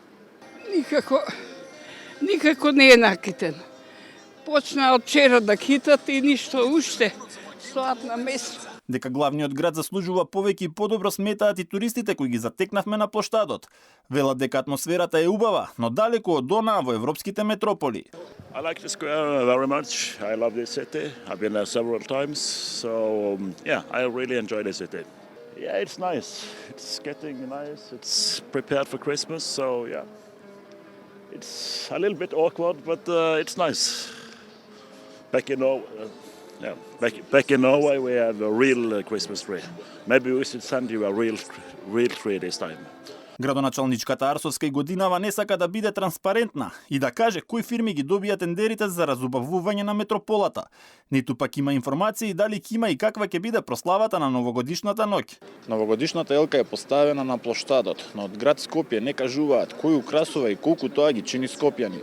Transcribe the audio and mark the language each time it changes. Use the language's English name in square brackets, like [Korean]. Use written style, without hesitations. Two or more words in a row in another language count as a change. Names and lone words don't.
[Macedonian] Никако не е накитен. Почна од вчера да китат и ништо уште. Стоат на место. Дека главниот град заслужува повеќе и подобро сметаат и туристите кои ги затекнавме на плоштадот. Велат дека атмосферата е убава, но далеку од онаа во европските метрополи. [English] I like the square very much. I love this city. I've been there several times. So, yeah, I really enjoy the city. Yeah, it's nice. It's getting nice. It's prepared for Christmas. So, yeah, it's a little bit awkward, but it's nice. Back in Norway, we have a real Christmas tree. Maybe we should send you a real tree this time. [Macedonian] Градоначалничката Арсовска и годинава не сака да биде транспарентна и да каже кои фирми ги добија тендерите за разубавување на метрополата. Ниту пак има информации дали ќе има и каква ќе биде прославата на новогодишната ноќ. Новогодишната елка е поставена на плоштадот, но од град Скопје не кажуваат кој украсува и колку тоа ги чини скопјани.